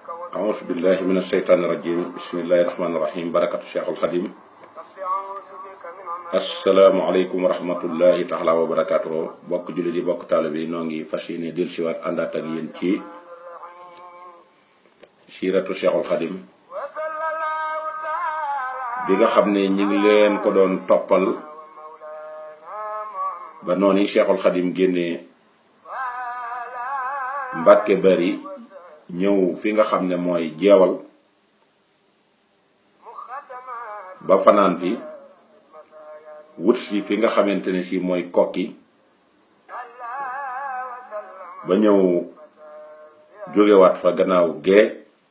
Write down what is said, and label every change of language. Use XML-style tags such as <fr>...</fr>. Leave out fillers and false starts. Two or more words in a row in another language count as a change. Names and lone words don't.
<ar>أعوذ بالله من الشيطان الرجيم بسم الله الرحمن الرحيم بركة الشيخ الخديم السلام عليكم ورحمة الله تعالى وبركاته</ar> <wo>bokk jullit yi bokk taalibe yi noo ngi fas yéene dellusiwaat àndaat ak yéen ci siiratu Cheikhul Khadim bi nga xam ne ñi ngi leen ko doon toppal ba noonu Cheikhul Khadim génnee Mbàkke Bari ñëw fi nga xam ne mooy jeewal ba fanaan fi wut si fi nga xamante ne si mooy kokki ba ñëw jógewaat fa gannaaw gee</wo>